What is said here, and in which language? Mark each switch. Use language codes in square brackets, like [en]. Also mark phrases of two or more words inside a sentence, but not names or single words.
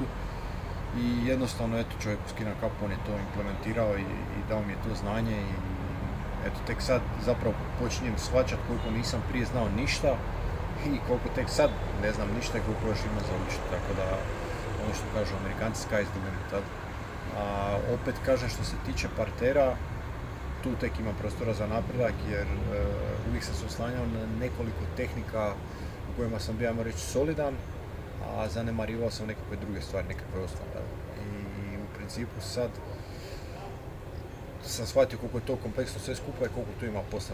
[hr] I jednostavno, eto, čovjek skina kapu, on je to implementirao i dao mi je to znanje i eto, tek sad zapravo počinjem shvaćati koliko nisam prije znao ništa i koliko tek sad ne znam ništa i koliko još ima za učiti, tako da ono što kažu Amerikanci, [en] sky is the limit. [hr] A opet kažem, što se tiče partera, tu tek ima prostora za napredak jer uvijek sam se oslanjao na nekoliko tehnika u kojima sam bio, ajmo reći, solidan a zanemarivao sam nekakve druge stvari, nekakve osnove. I u principu sad sam shvatio koliko je to kompleksno sve skupa i koliko tu ima posla.